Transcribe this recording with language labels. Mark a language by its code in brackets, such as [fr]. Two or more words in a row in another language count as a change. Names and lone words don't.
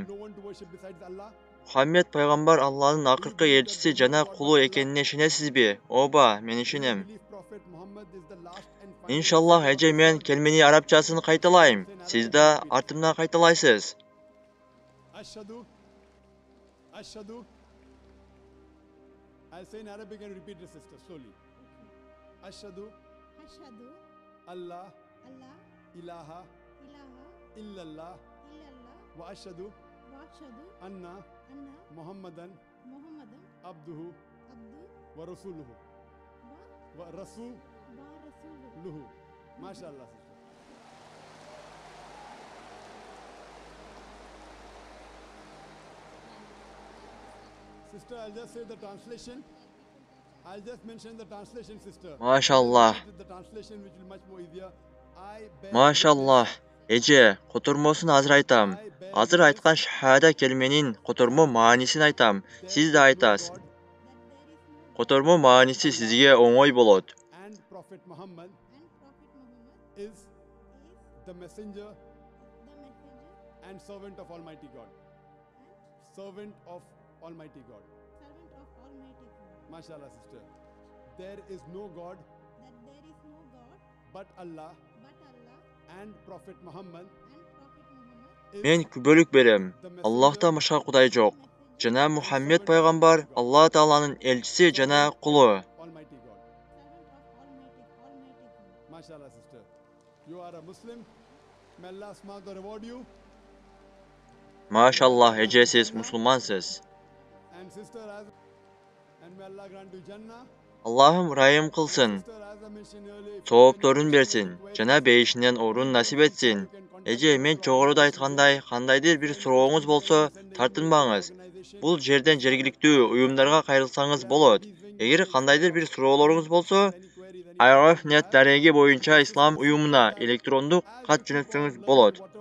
[ky] Мухаммед пайгамбар Алланын акыркы элчиси жана кулу экенине ишенесизби? Оба, мен ишенем. Иншаллах, эже, мен келмени арабчасын кайталайм. Сиз да артымдан кайталайсыз. [ar] Ashhadu. [en] I'll say in Arabic and repeat it, sister, slowly. [ar] أشهد الله. إله إلا الله. وأشهد أن. محمدا عبده ورسوله. ورسوله. [en] MashaAllah, sister. Sister, I'll just say the translation. I'll just mention the translation, sister. [ky] Машаллах. [en] The translation which will be much more easier. [ky] Машаллах. Эже, котормосун азыр айтам. Азыр айткан шахада келменин котормо маанисин айтам. Сиз да айтасыз. Котормо мааниси сизге оңой болот. [en] And Prophet Muhammad is the messenger and servant of Almighty God. Servant of Almighty God. MashaAllah, sister. There is no God but Allah and Prophet Muhammad. [ky] Мен күбөлүк берем. Аллахтан башка Кудай жок. Жана Мухаммед пайгамбар Аллах Тааланын элчиси жана кулу. [en] Almighty God. MashaAllah, sister. You are a Muslim. May [ar] الله سبحانه [en] reward you. [ky] Машаллах, эже, сиз мусулмансыз. [en] And sister, and may Allah grant you Jannah. [ky] Аллахым райым кылсын. [en] Sister, as I mentioned earlier, [ky] Соопторун берсин. Жана бейишинен орун насип этсин. Эже, мен жогоруда айткандай, кандайдыр бир сурооңуз болсо, тартынбаңыз. Бул жерден жергиликтүү уюмдарга кайрылсаңыз болот. Эгер кандайдыр бир суроолоруңуз болсо, IRF.net дареги боюнча ислам уюмуна электрондук кат жөнөтсөңүз болот.